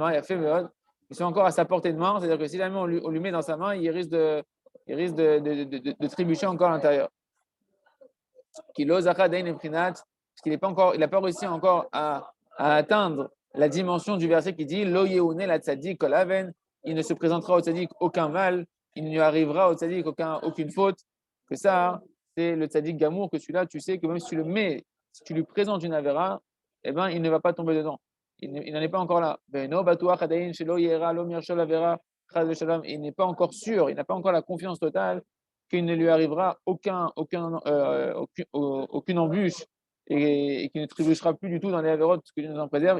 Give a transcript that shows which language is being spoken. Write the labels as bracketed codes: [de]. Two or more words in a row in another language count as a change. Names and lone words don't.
[fr] Il y a fait ils sont encore à sa portée de main. C'est-à-dire que si jamais on lui met dans sa main, il risque de trébucher encore à l'intérieur. Parce qu'il n'a pas réussi encore à atteindre la dimension du verset qui dit [he] לא יאונה לצדיק כל און. [fr] Il ne se présentera au tzadik aucun mal. Il ne lui arrivera au tzadik aucune faute. Que ça, c'est le [he] צדיק גמור, [fr] que celui-là, tu sais que même si tu le mets, si tu lui présentes une avéra, eh ben, il ne va pas tomber dedans. Il n'en est pas encore là. Il n'est pas encore sûr, il n'a pas encore la confiance totale qu'il ne lui arrivera aucune embûche et qu'il ne trébuchera plus du tout dans les avérotes que Dieu nous en préserve.